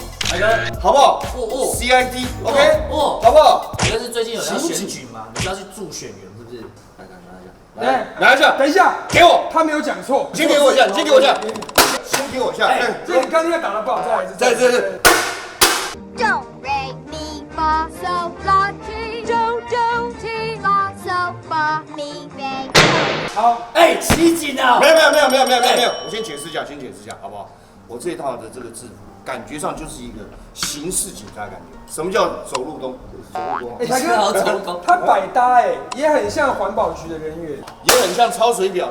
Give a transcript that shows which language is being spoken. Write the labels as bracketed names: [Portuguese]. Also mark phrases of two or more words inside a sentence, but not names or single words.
[Chinese] 海哥，好不好？哦 [English] ，CID OK， [Chinese] 哦，好不好？海哥是最近有要选举吗？你是要去助选员是不是？拿一下，等一下，给我，他没有讲错，先给我一下，先给我一下，先给我一下。这你刚才打得不好，再来一次，再这。 Do re mi fa sol la ti do do ti la sol fa mi re。好，袭警啊！没有，我先解释一下，好不好？我这一套的这个制服，感觉上就是一个刑事警察的感觉。什么叫走路东？台哥，他百搭也很像环保局的人员，也很像抄水表。